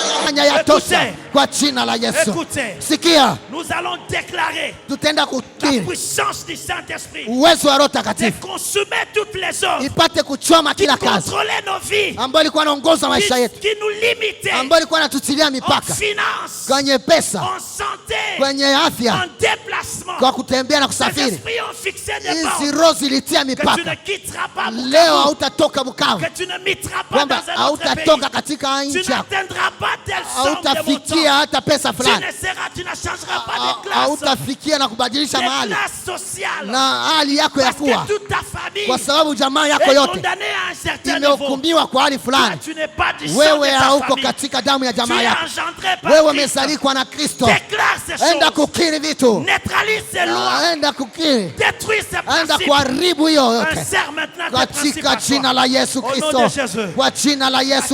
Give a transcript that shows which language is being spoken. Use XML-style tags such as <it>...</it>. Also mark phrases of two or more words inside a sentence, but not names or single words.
<sw>umefanya yatosha kwa jina la Yesu. Sikia,</sw> <fr>nous allons déclarer</fr> <sw>tutaenda</sw> <fr>la</fr> <sw>kukiri</sw> <fr>puissance du Saint-Esprit</fr> <sw>uwezo wa Roho</sw> <fr>de</fr> <sw>Takatifu</sw> <fr>consumer toutes les œuvres</fr> <sw>ipate kuchoma</sw> <fr>qui</fr> <sw>kila kazi</sw> <fr>contrôlaient nos vies,</fr> <sw>ambayo ilikuwa inaongoza maisha yetu,</sw> <fr>qui nous limitaient</fr> <sw>ambayo ilikuwa inatutilia</sw> <fr>en</fr> <sw>mipaka</sw> <fr>finance,</fr> <sw>kwenye pesa,</sw> <fr>en santé,</fr> <sw>kwenye</sw> <fr>en</fr> <sw>afya,</sw> <fr>déplacement.</fr> <sw>kwa kutembea na</sw> <fr>Les</fr> <sw>kusafiri.</sw> <fr>esprits ont fixé des</fr> <sw>Hizi</sw> <fr>bornes</fr> <sw>roho zilitia</sw> <fr>que tu ne</fr> <sw>mipaka.</sw> <fr>quitteras pas</fr> <sw>Leo Bukavu, hautatoka Bukavu,</sw> <fr>que tu ne mettras pas</fr> <sw>kwamba</sw> <fr>dans un autre pays.</fr> <sw>hautatoka katika</sw> <fr>Tu</fr> <sw>nchi yako,</sw> <fr>n'atteindras pas telle somme de</fr> <sw>hautafikia</sw> <fr>montant.</fr> <sw>hata pesa</sw> <fr>Tu</fr> <sw>fulani,</sw> <fr>ne changeras pas de classe,</fr> <sw>hautafikia na kubadilisha</sw> <fr>de</fr> <sw>mahali</sw> <fr>classe sociale.</fr> <sw>na hali yako ya</sw> <fr>Parce</fr> <sw>kuwa,</sw> <fr>que toute ta famille</fr> <sw>kwa sababu jamaa yako</sw> <fr>est</fr> <sw>yote</sw> <fr>condamnée à un certain niveau.</fr> <sw>imehukumiwa kwa hali fulani.</sw> <fr>Tu n'es pas du sang de</fr> <sw>Wewe</sw> <fr>ta</fr> <sw>hauko</sw> <fr>famille.</fr> <sw>katika damu ya</sw> <fr>Tu</fr> <sw>jamaa</sw> <fr>es</fr> <sw>yako,</sw> <fr>engendré par</fr> <sw>wewe</sw> <fr>Christ.</fr> <sw>umezalikwa na Kristo.</sw> <fr>Déclare ces</fr> <sw>Enda</sw> <fr>choses.</fr> <sw>kukiri vitu,</sw> <fr>Neutralise ces lois.</fr> <sw>enda kukiri,</sw> <fr>Détruis ces</fr> <sw>enda</sw> <fr>principes.</fr> <sw>kuharibu hiyo yote</sw> <fr>Insère maintenant tes principes</fr> <sw>katika</sw> <fr>à toi.</fr> <sw>jina la Yesu</sw> <fr>Au nom</fr> <sw>Kristo,</sw> <fr>de Jésus.</fr> <sw>kwa jina la Yesu</sw>